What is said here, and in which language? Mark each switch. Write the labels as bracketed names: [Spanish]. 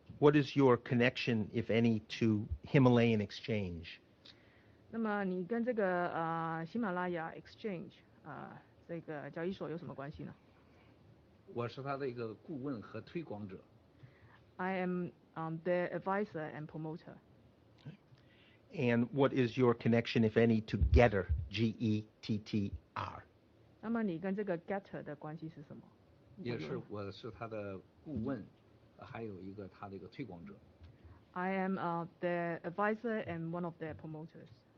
[English] What is your connection, if any, to Himalayan Exchange? [Chinese] 那么你跟这个喜马拉雅 Exchange 这个交易所有什么关系呢？我是他的一个顾问和推广者。 [English] I am their advisor and promoter. And what is your connection, if any, to Getter, G-E-T-T-R? [Chinese] 那么你跟这个 Getter 的关系是什么？也是，我是他的顾问，还有一个他的一个推广者。 [English] I am their advisor and one of their promoters.